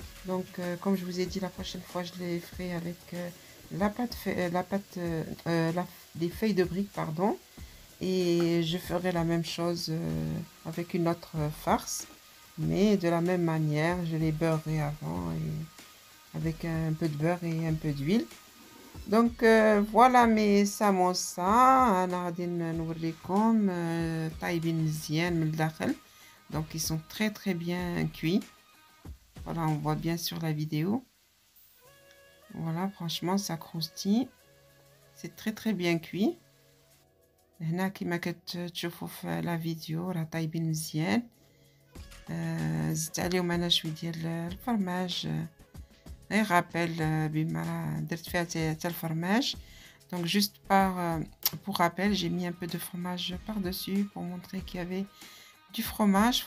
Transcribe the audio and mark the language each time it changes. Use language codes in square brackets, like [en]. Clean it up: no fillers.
[fr] Donc comme je vous ai dit, la prochaine fois je les ferai avec les feuilles de briques, pardon, et je ferai la même chose avec une autre farce, mais de la même manière. Je les beurrerai avant et avec un peu de beurre et un peu d'huile. Donc voilà mes samosa. [ar] انا غادي نوريكم طايبين مزيان من الداخل. [fr] Donc ils sont très bien cuits. Voilà, on voit bien sur la vidéo. Voilà, franchement ça croustille. C'est très bien cuit. [ar] هنا كما كتشوفوا في لا فيديو راه طايبين مزيان. زدت عليهم انا شويه ديال الفرماج غير غابيل بما درت فيها حتى الفرماج. [fr] Donc juste pour rappel, j'ai mis un peu de fromage par-dessus pour montrer qu'il y avait du fromage.